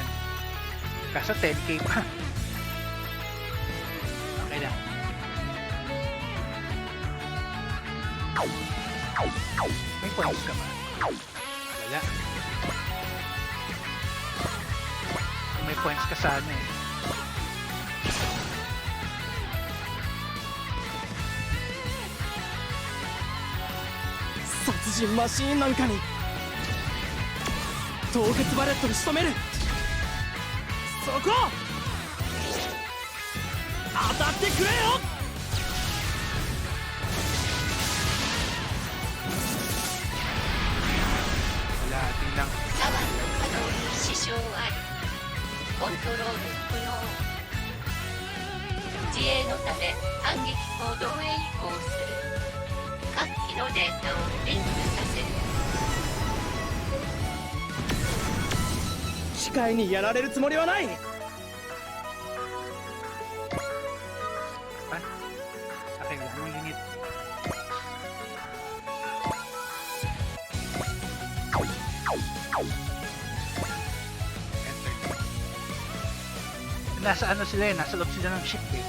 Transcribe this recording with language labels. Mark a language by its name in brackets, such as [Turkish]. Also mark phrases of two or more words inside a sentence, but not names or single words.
[Filipino] Kaso 10k pa. Okay lang. May points ka ba? Wala. May points ka sana eh. [Japanese] 殺人マシーンなんかに凍結バレットで仕留める。そこ当たってくれよ。 [Filipino] Wala, di lang. [Japanese] 左腕の可動に支障あり。コントロール不能。自衛のため反撃行動へ移行する。各機のデータをリンクさせる。機械にやられるつもりはない。 [Filipino] Pa? Okay, wala namang unit. Enter. Nasa ano sila eh, nasa loob sila ng ship eh.